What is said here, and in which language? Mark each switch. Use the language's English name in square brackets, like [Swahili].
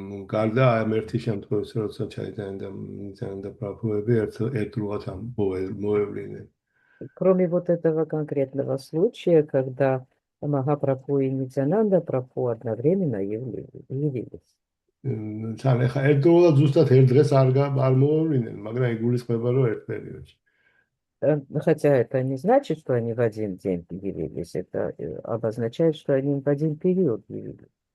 [Georgian] გარდა ამ ერთი შემთხვევისა, როცა ჩაიტანია და პრაბჰუები ერთდროულად მოევლინენ. [Russian] Кроме вот этого конкретного случая, когда Махапрабху и Нитьянанда Прабху одновременно явились. [Georgian] თან ეხა ერთდროულად ზუსტად ერთ დღეს არ მოევლინენ, მაგრამ იგულისხმება, რომ ერთ პერიოდში. [Russian] Хотя это не значит, что они в один день явились, это обозначает, что они в один период явились.